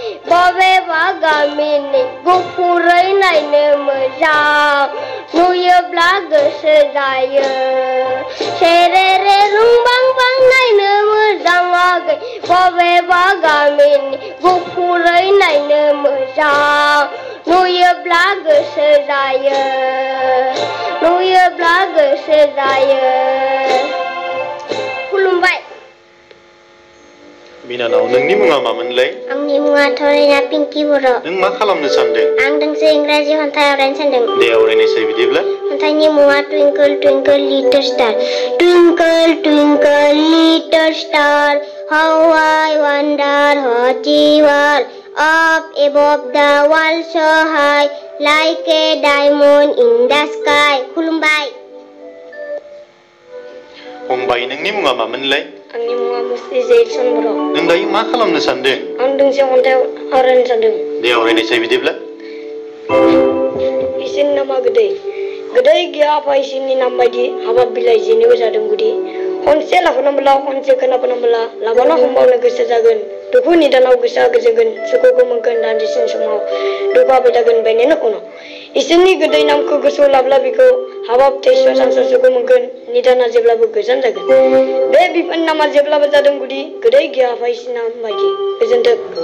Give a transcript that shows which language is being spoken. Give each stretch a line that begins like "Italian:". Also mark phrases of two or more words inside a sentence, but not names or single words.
Bodo: बबेबा गामिनि गुफुरै नायनो मोजां नुयोब्ला गोसो जायो सेरेरे रुंबांबां नायनो मोजां आगै बबेबा गामिनि गुफुरै नायनो मोजां नुयोब्ला गोसो जायो नुयोब्ला गोसो जायो खुलुमबाय बिनानाव नोंनि मुङा मामोनलाय आंनि मुङा थरेना पिंकी बर' नों मा खालामनो सानदों आं दोंसे इंराजि खन्थाइ आवरायनो सानदों दे आवरायनायसाय बिदिब्ला खन्थाइनि मुङा
English: twinkle twinkle little star twinkle twinkle little star how I wonder what you are up above the world so high like a diamond in the sky खुलुमबाय
Bodo: फंबाय नोंनि मुङा मामोनलाय आंनि मुङा मुस्रि जैसन बर' नों दायो मा खालामनो सानदों आं दोंसे खन्थाइ आवरायनो सानदों दे आवरायनायसाय बिदिब्ला इसोरनि नामा गोदै गोदै गैया आफा इसोरनि नाम बायदि हाबाब बिलाइ जेनिबो जादों गुदि खनसे लाफानांबोला खनसे खोनाबोनांबोला लाबाना हमबावनो गोसो जागोन दुखु निदानाव गोसोआ गोजोगोन सुखुखौ मोनगोन दान्दिसेनि समाव दुखुआ फैथागोन बेनिनो उनाव इसोरनि गोदै नामखौ गोसोआव लाब्ला बेखौ हाबाब थैस' सानस' सुखु मोनगोन निदाना जेब्लाबो गोजान जागोन बे बिफाननि नामा जेब्लाबो जादों गुदि गोदै गैया आफा इसोरनि नाम बायदि गोजोन्थों